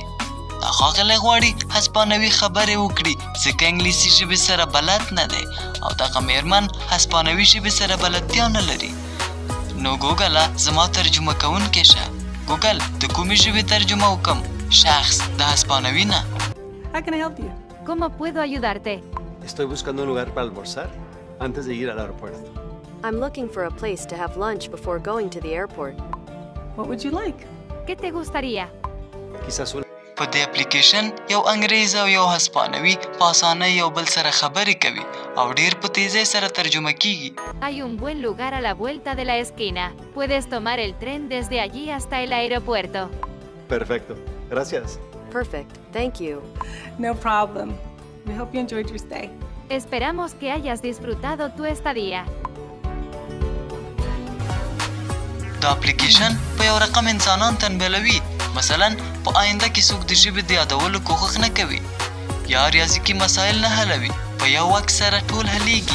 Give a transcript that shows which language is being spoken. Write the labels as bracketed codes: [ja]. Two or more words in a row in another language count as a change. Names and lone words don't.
[ps] دا ښاغلی غواړي هسپانوي خبرې وکړي ځکه انګلیسي ژبې سره بلد نه دی او دغه میرمن هسپانوي ژبې سره بلدتیا نه لري. نو ګوګله زما ترجمه کوونکی شه. ګوګل د کومې ژبې ترجمه وکم؟ شخص د هسپانوي نه. [en] How can I help you? [es] ¿Cómo puedo ayudarte? Estoy buscando un lugar para almorzar antes de ir al aeropuerto. [en] I'm looking for a place to have lunch before going to the airport. What would you like? [es] ¿Qué te gustaría? Quizás una... [ps] په دې اپلیکیشن یو انګریز او یو هسپانوي په اسانۍ یو بل سره خبرې کوي او ډیر په تیزۍ سره ترجمه کیږي. [es] Hay un buen lugar a la vuelta de la esquina. Puedes tomar el tren desde allí hasta el aeropuerto. Perfecto. Gracias. [en] Perfect, thank you. No problem. We hope you enjoyed your stay. [es] Esperamos que hayas disfrutado tu estadía. [ps] دا اپلیکیشن په یو رقم انسانان تنبیلوي. مثلا په آینده کې څوک د ژبې د یادولو کوښښ نه کوي یا ریاضیکي مسایل نه حلوي. په یو وخت سره ټول حلیږي.